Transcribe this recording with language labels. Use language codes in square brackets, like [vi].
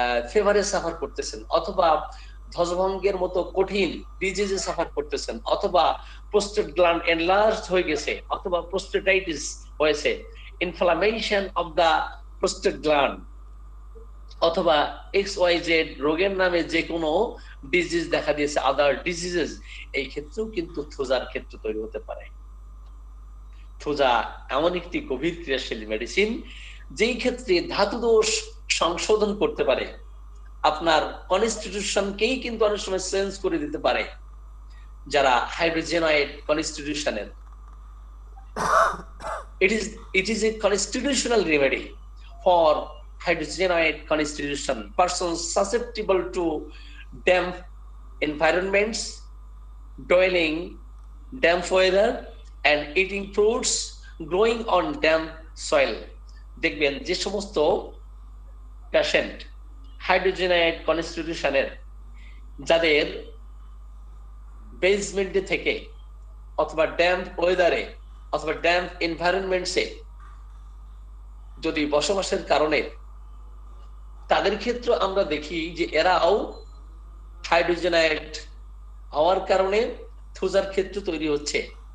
[bn] ফেভারে suffer করতেছেন, অথবা ধ্বজভঙ্গের মতো কঠিন ডিজিজে সাফার করতেছেন, অথবা প্রোস্টেট গ্ল্যান্ড এনলার্জড হয়ে গেছে, অথবা প্রোস্টেটাইটিস হয়েছে, inflammation of the prostate gland, অথবা XYZ রোগের নামে যে কোনো ডিজিজ দেখা দিয়েছে, আদার ডিজিজেস, এই ক্ষেত্রেও কিন্তু থোজার ক্ষেত্র তৈরি হতে পারে। থোজা এমন একটি গভীর ক্রিয়াশীল মেডিসিন যেই ক্ষেত্রে ধাতু দোষ সংশোধন করতে পারে, আপনার কনস্টিটিউশনকেই কিন্তু অনেক সময় চেঞ্জ করে দিতে পারে। যারা হাইড্রোজেনয়েড কনস্টিটিউশনের, [en] it is a constitutional remedy for hydrogenoid constitution persons susceptible to damp environments, dwelling damp weather and eating fruits growing on damp soil। [bn] দেখবেন যে সমস্ত পেশেন্ট হাইড্রোজেনয়েড কনস্টিটিউশনের, যাদের বেসমেন্টে থেকে অথবা ড্যাম্প ওয়েদারে অথবা ড্যাম্প এনভায়রনমেন্টসে যদি বসবাসের কারণে, তাদের ক্ষেত্রে আমরা দেখি যে এরাও হাইড্রোজেনাইড হওয়ার কারণে থুজার ক্ষেত্র তৈরি হচ্ছে।